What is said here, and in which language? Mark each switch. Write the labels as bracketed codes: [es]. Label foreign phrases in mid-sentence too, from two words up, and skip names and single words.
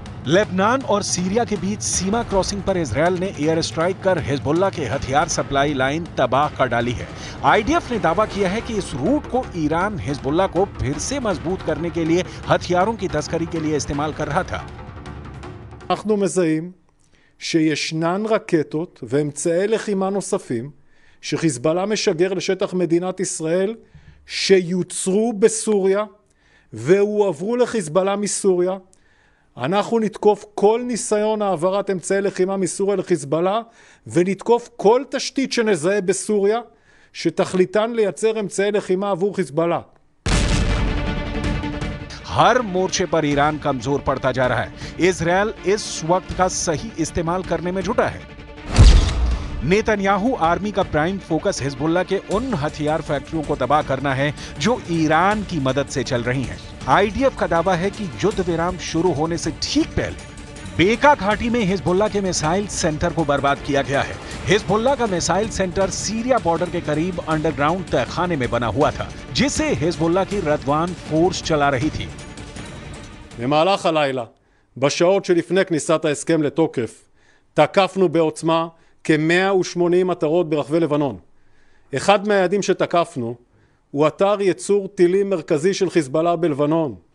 [hi] लेबनान और सीरिया के बीच सीमा क्रॉसिंग पर इजरायल ने [en] air strike [hi] कर हिजबुल्लाह के हथियार [en] supply line [hi] तबाह कर डाली है। आईडीएफ ने दावा किया है कि इस रूट को ईरान हिजबुल्लाह को फिर से मजबूत करने के लिए हथियारों की तस्करी के लिए इस्तेमाल कर रहा था। [he] אנחנו מזהים שישנן רקטות ואמצעי לחימה נוספים שחיזבאללה משגר לשטח מדינת ישראל שיוצרו בסוריה והועברו לחיזבאללה מסוריה. אנחנו נתקוף כל ניסיון העברת אמצעי לחימה מסוריה לחיזבאללה ונתקוף כל תשתית שנזהה בסוריה שתכליתן לייצר אמצעי לחימה עבור חיזבאללה. [hi] हर मोर्चे पर ईरान कमजोर पड़ता जा रहा है। इजरायल इस वक्त का सही इस्तेमाल करने में जुटा है। नेतन्याहू आर्मी का [en] prime focus [hi] हिजबुल्लाह के उन हथियार फैक्ट्रियों को तबाह करना है जो ईरान की मदद से चल रही हैं। आईडीएफ का दावा है कि युद्ध विराम शुरू होने से ठीक पहले बेका घाटी में हिजबुल्लाह के मिसाइल सेंटर को बर्बाद किया गया है। हिजबुल्लाह का मिसाइल सेंटर सीरिया बॉर्डर के करीब अंडरग्राउंड तहखाने में बना हुआ था, जिसे हिजबुल्लाह की रदवान फोर्स चला रही थी। [he] במהלך הלילה, בשעות שלפני כניסת ההסכם לתוקף, תקפנו בעוצמה כ-180 מטרות ברחבי לבנון. אחד מהיעדים שתקפנו הוא אתר ייצור טילים מרכזי של חיזבאללה בלבנון.